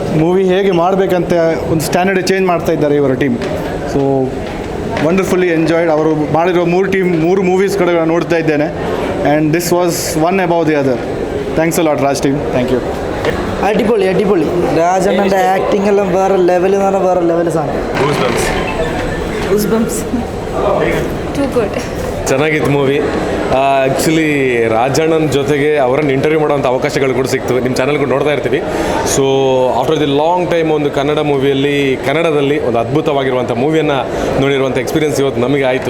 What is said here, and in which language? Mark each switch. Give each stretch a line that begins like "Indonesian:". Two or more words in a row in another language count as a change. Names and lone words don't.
Kannada: ಮೂವಿ ಹೇಗೆ ಮಾಡಬೇಕಂತ ಒಂದು
English: standard change
Kannada: ಮಾಡ್ತಾ ಇದ್ದಾರೆ ಇವರ ಟೀಮ್.
English: So wonderfully enjoyed.
Kannada: ಅವರು ಮಾಡಿರೋ ಮೂರು ಮೂವೀಸ್ ಕಡೆ ನೋಡ್ತಾ ಇದ್ದೇನೆ
English: and this was one above the other. Thanks a lot Raj team, thank you.
Malayalam: അടിപൊളി രാജണ്ണൻ്റെ ആക്ടിംഗ് എല്ലാം വേറെ ലെവൽ എന്ന് പറഞ്ഞാൽ വേറെ ലെവൽ സാധനം.
English: Too good.
Kannada: ಚೆನ್ನಾಗಿತ್ತು ಮೂವಿ. ಆ್ಯಕ್ಚುಲಿ ರಾಜಣ್ಣನ ಜೊತೆಗೆ ಅವರನ್ನು ಇಂಟರ್ವ್ಯೂ ಮಾಡೋವಂಥ ಅವಕಾಶಗಳು ಕೂಡ ಸಿಕ್ತು. ನಿಮ್ಮ ಚಾನಲ್ ಕೂಡ ನೋಡ್ತಾ ಇರ್ತೀವಿ.
English: So after the long time
Kannada: ಒಂದು ಕನ್ನಡ ಮೂವಿಯಲ್ಲಿ ಕನ್ನಡದಲ್ಲಿ ಒಂದು ಅದ್ಭುತವಾಗಿರುವಂಥ ಮೂವಿಯನ್ನು ನೋಡಿರುವಂಥ ಎಕ್ಸ್ಪೀರಿಯನ್ಸ್ ಇವತ್ತು ನಮಗೆ ಆಯಿತು.